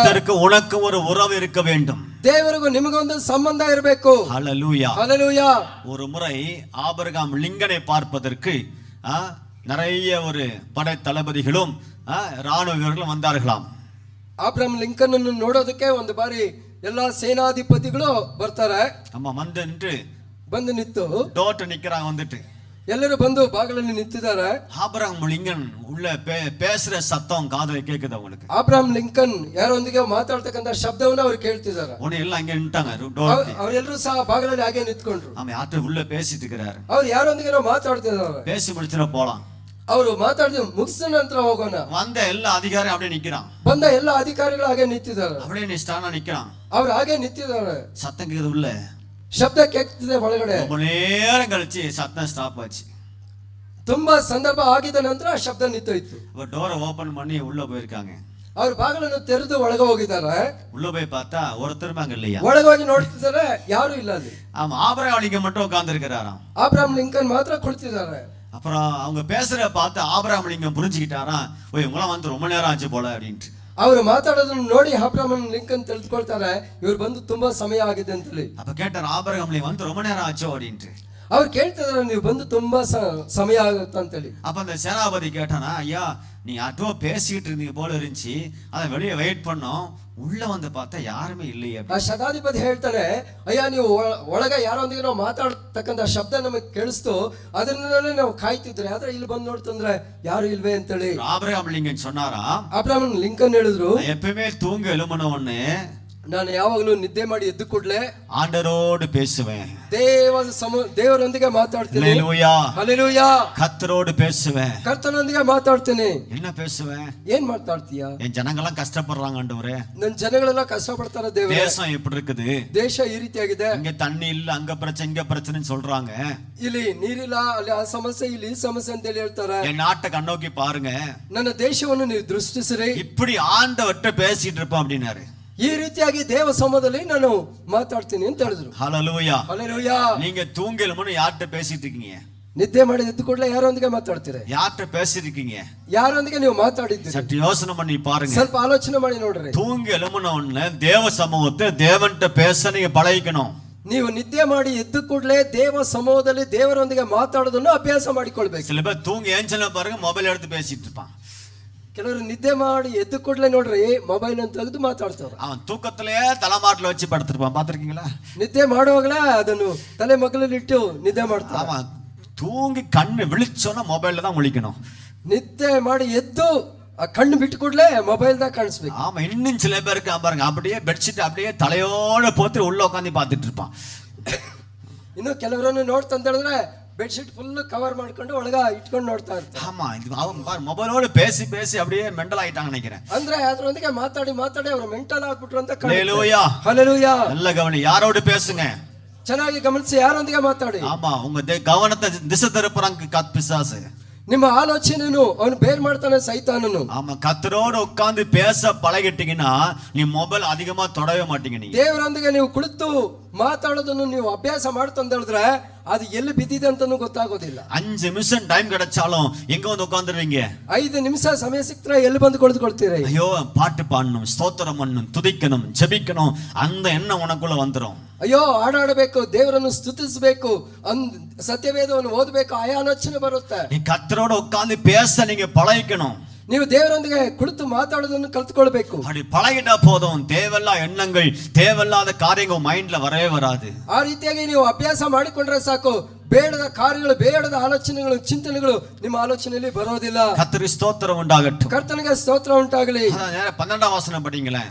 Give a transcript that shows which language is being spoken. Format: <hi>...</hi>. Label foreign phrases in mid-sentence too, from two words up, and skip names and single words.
<ta>கர்த்தருக்கு உனக்கு ஒரு உறவு இருக்க வேண்டும்.</ta> <kn>ದೇವರಿಗೂ ನಿಮಗೊಂದು ಸಂಬಂಧ ಇರಬೇಕು.</kn> <ta>ஹல்லேலூயா.</ta> <kn>ಹಲ್ಲೆಲೂಯಾ.</kn> <ta>ஒரு முறை ஆபிரகாம் லிங்கனை பார்ப்பதற்கு நிறைய ஒரு படை தளபதிகளும் ராணுவ வீரர்களும் வந்தார்களாம்.</ta> <kn>ಅಬ್ರಹಾಂ ಲಿಂಕನ್ ಅನ್ನು ನೋಡೋದಕ್ಕೆ ಒಂದು ಬಾರಿ ಎಲ್ಲಾ ಸೇನಾಧಿಪತಿಗಳು ಬರ್ತಾರೆ.</kn> <ta>ஆமா, வந்து நின்று</ta> <kn>ಬಂದು ನಿಂತು</kn> <ta>டோட்ட நிக்கிறாங்க. வந்துட்டு</ta> <kn>ಎಲ್ಲರೂ ಬಂದು ಬಾಗಿಲಲ್ಲಿ ನಿಂತಿದ್ದಾರೆ.</kn> <ta>ஆபிரகாம் லிங்கன் உள்ள பேசுற சத்தம் காதுல கேக்குது அவங்களுக்கு.</ta> <kn>ಅಬ್ರಹಾಂ ಲಿಂಕನ್ ಯಾರೊಂದಿಗೆ ಮಾತಾಡ್ತಕ್ಕಂಥ ಶಬ್ದವನ್ನ ಅವ್ರು ಕೇಳ್ತಿದ್ದಾರೆ.</kn> <ta>உடனே எல்லாம் அங்க நின்ட்டாங்க.</ta> <kn>ಅವರೆಲ್ಲರೂ ಸಹ ಬಾಗಿಲಲ್ಲಿ ಹಾಗೆ ನಿಂತ್ಕೊಂಡ್ರು.</kn> <ta>ஆமா, யார்கிட்ட உள்ள பேசிட்டு இருக்கிறாரு.</ta> <kn>ಅವ್ರು ಯಾರೊಂದಿಗೆ ಮಾತಾಡ್ತಿದ್ದಾರೆ.</kn> <ta>பேசி முடிச்சுனா போலாம்.</ta> <kn>ಅವರು ಮಾತಾಡಿದ ಮುಗಿಸಿದ ನಂತರ ಹೋಗೋಣ.</kn> <ta>வந்த எல்லா அதிகாரியும் அப்படியே நிக்கிறான்.</ta> <kn>ಬಂದ ಎಲ್ಲ ಅಧಿಕಾರಿಗಳು ಹಾಗೆ ನಿಂತಿದ್ದಾರೆ.</kn> <ta>அப்படியே நிஷ்டானா நிக்கிறான்.</ta> <kn>ಅವ್ರು ಹಾಗೆ ನಿಂತಿದ್ದಾರೆ.</kn> <ta>சத்தம் கேக்குது உள்ள.</ta> <kn>ಶಬ್ದ ಕೇಳ್ತಿದೆ ಒಳಗಡೆ.</kn> <ta>ரொம்ப நேரம் கழிச்சு சத்தம் ஸ்டாப் ஆச்சு.</ta> <kn>ತುಂಬಾ ಸಂದರ್ಭ ಆಗಿದ ನಂತರ ಶಬ್ದ ನಿಂತೋಯ್ತು.</kn> <en>door open</en> <ta>பண்ணி உள்ள போயிருக்காங்க.</ta> <kn>ಅವ್ರು ಬಾಗಿಲನ್ನು ತೆರೆದು ಒಳಗೆ ಹೋಗಿದ್ದಾರೆ.</kn> <ta>உள்ள போய் பார்த்தா ஒருத்தரும் அங்க இல்லையா.</ta> <kn>ಒಳಗೆ ಹೋಗಿ ನೋಡ್ತಿದ್ದಾರೆ, ಯಾರು ಇಲ್ಲ ಅಲ್ಲಿ.</kn> <ta>ஆமா, ஆபிரகாம் லிங்கன் மட்டும் உட்கார்ந்து இருக்கிறாராம்.</ta> <kn>ಅಬ್ರಹಾಂ ಲಿಂಕನ್ ಮಾತ್ರ ಕುಳಿತಿದ್ದಾರೆ.</kn> <ta>அப்புறம் அவங்க பேசுற பார்த்து ஆபிரகாம் லிங்கன் புரிஞ்சுக்கிட்டாராம், ஓ இவங்களாம் வந்து ரொம்ப நேரம் ஆச்சு போல அப்படின்ட்டு.</ta> <kn>ಅವರು ಮಾತಾಡೋದನ್ನ ನೋಡಿ ಅಬ್ರಹಾಂ ಲಿಂಕನ್ ತಿಳಿದುಕೊಳ್ತಾರೆ, ಇವ್ರು ಬಂದು ತುಂಬಾ ಸಮಯ ಆಗಿದೆ ಅಂತೇಳಿ.</kn> <ta>அப்ப கேட்டார், ஆபிரகாம் லிங்கன் வந்து ரொம்ப நேரம் ஆச்சோ அப்படின்ட்டு.</ta> <kn>ಅವ್ರು ಕೇಳ್ತಿದಾರೆ, ನೀವು ಬಂದು ತುಂಬಾ ಸಮಯ ಆಗುತ್ತೆ ಅಂತೇಳಿ.</kn> <ta>அப்ப அந்த சேனாபதி கேட்டானா, ஐயா நீ யார்ட்டோ பேசிட்டு இருந்தீங்க போல இருந்துச்சு, அதை வெளியே வெயிட் பண்ணோம், உள்ள வந்து பார்த்தா ಯಾರುமே இல்லையே.</ta> <kn>ಆ ಶತಾಧಿಪತಿ ಹೇಳ್ತಾನೆ, ಅಯ್ಯ ನೀವು ಒಳಗೆ ಯಾರೊಂದಿಗೆ ನಾವು ಮಾತಾಡ್ತಕ್ಕಂಥ ಶಬ್ದ ನಮಗೆ ಕೇಳಿಸ್ತು, ಅದನ್ನೇ ನಾವು ಕಾಯ್ತಿದ್ರೆ, ಆದ್ರೆ ಇಲ್ಲಿ ಬಂದು ನೋಡ್ತಂದ್ರೆ ಯಾರು ಇಲ್ವೇ ಅಂತೇಳಿ.</kn> <ta>ஆபிரகாம் லிங்கன் சொன்னாரா,</ta> <kn>ಅಬ್ರಹಾಂ ಲಿಂಕನ್ ಹೇಳಿದ್ರು,</kn> <ta>எப்பவுமே தூங்க எழும்பின உடனே</ta> <kn>ನಾನು ಯಾವಾಗಲೂ ನಿದ್ದೆ ಮಾಡಿ ಎದ್ದು ಕೂಡಲೇ</kn> <ta>ஆண்டரோடு பேசுவேன்,</ta> <kn>ದೇವರೊಂದಿಗೆ ಮಾತಾಡ್ತೀನಿ.</kn> <ta>ஹல்லேலூயா.</ta> <kn>ಹಲ್ಲೆಲೂಯಾ.</kn> <ta>கர்த்தரோடு பேசுவேன்.</ta> <kn>ಕರ್ತನೊಂದಿಗೆ ಮಾತಾಡ್ತೀನಿ.</kn> <ta>என்ன பேசுவேன்?</ta> <kn>ಏನ್ ಮಾತಾಡ್ತೀಯಾ?</kn> <ta>என் ஜனங்கெல்லாம் கஷ்டப்படுறாங்க ஆண்டவரே.</ta> <kn>ನನ್ನ ಜನಗಳೆಲ್ಲ ಕಷ್ಟಪಡ್ತಾರೆ ದೇವರೇ.</kn> <ta>தேசம் எப்படி இருக்குது?</ta> <kn>ದೇಶ ಈ ರೀತಿಯಾಗಿದೆ.</kn> <ta>இங்க தண்ணி இல்ல, அங்க பிரச்சனை, இங்க பிரச்சனைன்னு சொல்றாங்க.</ta> <kn>ಇಲ್ಲಿ ನೀರಿಲ್ಲ, ಅಲ್ಲಿ ಆ ಸಮಸ್ಯೆ, ಇಲ್ಲಿ ಈ ಸಮಸ್ಯೆ ಅಂತ ಹೇಳಿ ಹೇಳ್ತಾರೆ.</kn> <ta>என் நாட்டை கண்ணோக்கி பாருங்க,</ta> <kn>ನನ್ನ ದೇಶವನ್ನು ನೀವು ದೃಷ್ಟಿಸಿರಿ.</kn> <ta>இப்படி ஆண்டவர்கிட்ட பேசிட்டு இருப்போம் அப்படின்னாரு.</ta> <kn>ಈ ರೀತಿಯಾಗಿ ದೇವ ಸಮೂಹದಲ್ಲಿ ನಾನು ಮಾತಾಡ್ತೀನಿ ಅಂತ ಹೇಳಿದ್ರು.</kn> <ta>ஹல்லேலூயா.</ta> <kn>ಹಲ್ಲೆಲೂಯಾ.</kn> <ta>நீங்க தூங்கலும்னு யார்கிட்ட பேசிட்டு இருக்கீங்க?</ta> <kn>ನಿದ್ದೆ ಮಾಡಿ ಎದ್ದು ಕೂಡಲೇ ಯಾರೊಂದಿಗೆ ಮಾತಾಡ್ತೀರಿ?</kn> <ta>யார்கிட்ட பேசிருக்கீங்க?</ta> <kn>ಯಾರೊಂದಿಗೆ ನೀವು ಮಾತಾಡಿದ್ದೀರಿ?</kn> <ta>சற்று யோசனை பண்ணி பாருங்க.</ta> <kn>ಸ್ವಲ್ಪ ಆಲೋಚನೆ ಮಾಡಿ ನೋಡ್ರಿ.</kn> <ta>தூங்கி எழும்பின உடனே தேவ சமூகத்தை தேவன்கிட்ட பேச நீங்க பழகிக்கணும்.</ta> <kn>ನೀವು ನಿದ್ದೆ ಮಾಡಿ ಎದ್ದು ಕೂಡಲೇ ದೇವ ಸಮೂಹದಲ್ಲಿ ದೇವರೊಂದಿಗೆ ಮಾತಾಡೋದನ್ನು ಅಭ್ಯಾಸ ಮಾಡಿಕೊಳ್ಬೇಕು.</kn> <ta>சில பேர் தூங்கி ஏஞ்சல பாருங்க ಮೊಬೈಲ್ எடுத்து பேசிட்டு இருப்பான்.</ta> <kn>ಕೆಲವರು ನಿದ್ದೆ ಮಾಡಿ ಎದ್ದು ಕೂಡಲೇ ನೋಡ್ರಿ ಮೊಬೈಲ್ ಅನ್ನು ತೆಗೆದು ಮಾತಾಡ್ತಾರೆ.</kn> <ta>அவன் தூக்கத்திலேயே தலைமாட்டில் வச்சு படுத்திருப்பான். பாத்திருக்கீங்களா?</ta> <kn>ನಿದ್ದೆ ಮಾಡುವಾಗಲೇ ಅದನ್ನು ತಲೆ ಮಗ್ಲಲ್ಲಿ ಇಟ್ಟು ನಿದ್ದೆ ಮಾಡ್ತಾರೆ.</kn> <ta>அவன் தூங்கி கண்ணு விழிச்சோன்னா ಮೊಬೈಲ್ தான் முழிக்கணும்.</ta> <kn>ನಿದ್ದೆ ಮಾಡಿ ಎದ್ದು ಆ ಕಣ್ಣು ಬಿಟ್ಟು ಕೂಡಲೇ ಮೊಬೈಲ್ ದಾಗ ಕಾಣಿಸ್ಬೇಕು.</kn> <ta>ஆமா, இன்னும் சில பேருக்கு பாருங்க அப்படியே பெட்ஷீட் அப்படியே தலையோட போத்து உள்ள உட்காந்து பார்த்துட்டு இருப்பான்.</ta> <kn>ಇನ್ನು ಕೆಲವರನ್ನು ನೋಡ್ತಂತ ಹೇಳಿದ್ರೆ</kn> <en>bedsheet full cover</en> <kn>ಮಾಡ್ಕೊಂಡು ಒಳಗ ಇಟ್ಕೊಂಡು ನೋಡ್ತಾ ಇರ್ತಾರೆ.</kn> <ta>ஆமா, இது அவன் பாரு ಮೊಬೈಲோட பேசி பேசி அப்படியே ಮೆಂಟಲ್ ಆಯ್ತಾங்க நினைக்கிறேன்.</ta> <kn>ಅಂದ್ರೆ ಅದರೊಂದಿಗೆ ಮಾತಾಡಿ ಮಾತಾಡಿ ಅವರು ಮೆಂಟಲ್ ಆಗ್ಬಿಟ್ರು ಅಂತ. ಹಲ್ಲೆಲೂಯಾ, ಹಲ್ಲೆಲೂಯಾ.</kn> <ta>நல்ல கவனி, யாரோட பேசுங்க?</ta> <kn>ಚೆನ್ನಾಗಿ ಗಮನಿಸಿ, ಯಾರೊಂದಿಗೆ ಮಾತಾಡಿ.</kn> <ta>ஆமா, உங்க கவனத்தை திசை திருப்புறாங்க பிசாசு.</ta> <kn>ನಿಮ್ಮ ಆಲೋಚನೆಯನ್ನು ಅವನು ಬೇರ್ ಮಾಡ್ತಾನೆ ಸೈತಾನನು.</kn> <ta>ஆமா, கத்தரோட உட்கார்ந்து பேச பழகிட்டீங்கன்னா நீ ಮೊಬೈಲ್ அதிகமா தொடவே மாட்டீங்க. நீங்க</ta> <kn>ದೇವರೊಂದಿಗೆ ನೀವು ಕುಳಿತು ಮಾತಾಡೋದನ್ನು ನೀವು ಅಭ್ಯಾಸ ಮಾಡ್ತಂತ ಹೇಳಿದ್ರೆ ಅದು ಎಲ್ಲಿ ಬಿದ್ದಿದೆ ಅಂತಾನು ಗೊತ್ತಾಗೋದಿಲ್ಲ.</kn> <ta>5 நிமிஷம் டைம் கிடைச்சாலும் எங்க வந்து உட்கார்ந்துருவீங்க?</ta> <kn>5 ನಿಮಿಷ ಸಮಯ ಸಿಕ್ತರೆ ಎಲ್ಲಿ ಬಂದು ಕುಳಿತುಕೊಳ್ತೀರಿ?</kn> <ta>ஐயோ, பாட்டு பாடணும், ஸ்தோத்திரம் பண்ணணும், துதிக்கணும், ஜெபிக்கணும், அந்த எண்ணம் உனக்குள்ள வந்துரும்.</ta> <kn>ಅಯ್ಯೋ, ಹಾಡಾಡಬೇಕು, ದೇವರನ್ನು ಸ್ತುತಿಸಬೇಕು, ಸತ್ಯವೇದವನ್ನು ಓದಬೇಕು, ಆ ಆಲೋಚನೆ ಬರುತ್ತೆ.</kn> <ta>நீ கத்தரோட உட்கார்ந்து பேச நீங்க பழகிக்கணும்.</ta> <kn>ನೀವು ದೇವರೊಂದಿಗೆ ಕುಳಿತು ಮಾತಾಡೋದನ್ನು ಕಲ್ತ್ಕೊಳ್ಬೇಕು.</kn> <ta>அப்படி பழகிட்டா போதும், தேவையில்லாத எண்ணங்கள், தேவையில்லாத காரியங்கள் மைண்ட்ல வரவே வராது.</ta> <kn>ಆ ರೀತಿಯಾಗಿ ನೀವು ಅಭ್ಯಾಸ ಮಾಡಿಕೊಂಡ್ರೆ ಸಾಕು, ಬೇಡದ ಕಾರ್ಯಗಳು, ಬೇಡದ ಆಲೋಚನೆಗಳು, ಚಿಂತನೆಗಳು ನಿಮ್ಮ ಆಲೋಚನೆಯಲ್ಲಿ ಬರೋದಿಲ್ಲ.</kn> <ta>கர்த்தருக்கு ஸ்தோத்திரம் உண்டாகட்டும்.</ta> <kn>ಕರ್ತನಿಗೆ ಸ್ತೋತ್ರ ಉಂಟಾಗಲಿ.</kn> <ta>12ஆம் வசனம் படிங்களேன்.</ta>